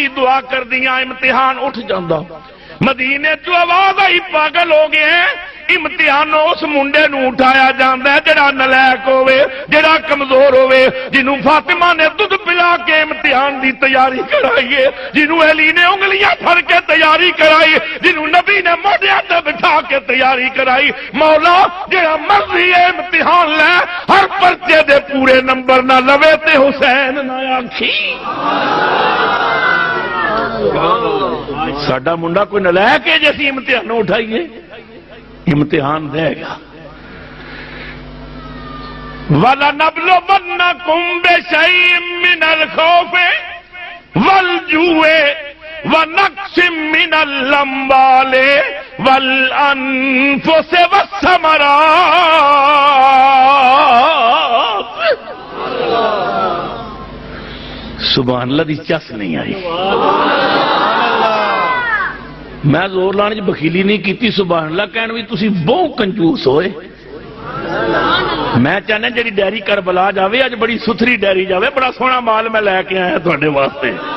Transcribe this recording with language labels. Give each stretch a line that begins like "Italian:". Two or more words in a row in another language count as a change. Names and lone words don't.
Punjabi: دعا کر دیا امتحان اٹھ جاندہ. مدینے تو آواز آئی پاگل ہو گئے ہیں. امتحان اس منڈے نو اٹھایا جاندہ ہے جڑا نلائق ہوئے جڑا کمزور ہوئے جنہوں فاطمہ نے دودھ پلا کے امتحان دی تیاری کرائیے جنہوں علی نے انگلیاں پھڑ کے تیاری کرائی جنہوں نبی نے موڈیاں تے بٹھا کے تیاری کرائی. مولا جڑا مرضی ہے امتحان لے ہر پرچے دے پورے نمبر نہ لوے تے حسین نہ آکھی. ساڈا منڈا کوئی نلائق ہے جیسی امتحان اٹھائیے. امتحان دے گا.
Arabic: وَلَنَبْلُوَنَّكُمْ بِشَيْءٍ مِّنَ الْخَوْفِ وَالْجُوعِ وَنَقْصٍ مِّنَ الْأَمْوَالِ وَالْأَنفُسِ وَالثَّمَرَاتِ. سبحان اللہ
Punjabi: دی چس نہیں آئی. میں زور لانے چ بخیلی نہیں کیتی.
Arabic: سبحان اللہ
Punjabi: کہنے بھی تسی بہت کنجوس ہوئے. میں چاہنا جڑی ڈیری کربلا جاوے اج بڑی ستھری ڈیری جاوے بڑا سونا مال میں لے کے آیا تھوڑے واسطے.